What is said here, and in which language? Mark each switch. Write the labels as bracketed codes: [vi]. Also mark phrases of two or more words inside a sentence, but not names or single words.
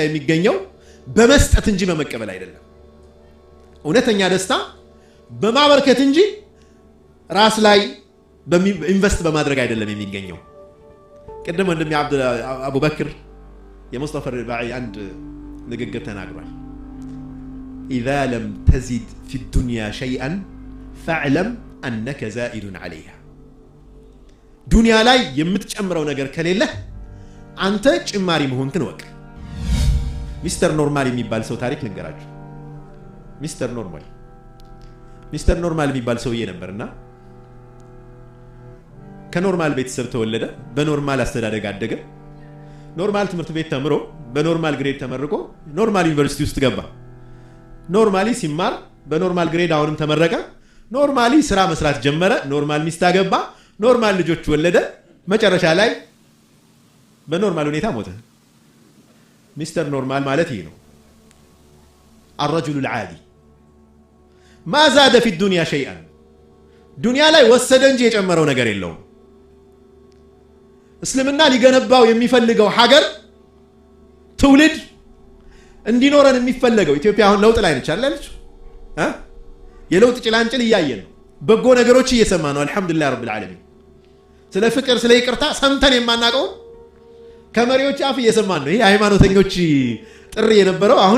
[am] የሚገኘው በመስጠት እንጂ በመቀበል አይደለም እውነተኛ ደስታ በማበርከት እንጂ ራስ ላይ ኢንቨስት በማድረግ አይደለም የሚገኘው ቀደም ወንድም አቡበክር የሙስጠፋ ሪባዒ አንድ ንግግር ተናግሯል [ar] اذا لم تزد في الدنيا شيئا فاعلم انك زائد عليها [am] ዱንያ ላይ የምትጨምረው ነገር ከሌለ አንተ ጭማሪ መሆንክን ወቅ ሚስተር ኖርማል የሚባል ሰው ታሪክ ልንገራችሁ ሚስተር ኖርማል የሚባል ሰውዬ ነበርና ከኖርማል ቤተሰብ ተወለደ በኖርማል አስተዳደግ አደገ ኖርማል ትምህርት ቤት ተምሮ በኖርማል ግሬድ ተመርቆ ኖርማል ዩኒቨርሲቲ ውስጥ ገባ ኖርማሊ ሲማር በኖርማል ግሬድ አሁንም ተመረቀ ኖርማሊ ስራ መስራት ጀመረ ኖርማል ሚስት አገባ ኖርማል ልጆች ወለደ መጨረሻ ላይ በኖርማል ሁኔታ ሞተ ሚስተር ኖርማል ማለት ይሄ ነው [ar] الرجل العادي ما زاد في الدنيا شيئا [am] ዱንያ ላይ ወሰደ እንጂ የጨመረው ነገር የለውም እስልምና ሊገነባው የሚፈልገው ሀገር ትውልድ እንዲኖረን የሚፈልገው ኢትዮጵያ አሁን ለውጥ ላይ ነች አይደል የለውጥ ጭላንጭል እያየን ነው በጎ ነገሮች እየሰማ ነው [ar] الحمد لله رب العالمين [am] ስለ ፍቅር ስለ ይቅርታ ሰምተን የማናቀው ከመሪዎች አፍ እየሰማን ነው ይሄ ሃይማኖተኞች ጥሪ የነበረው አሁን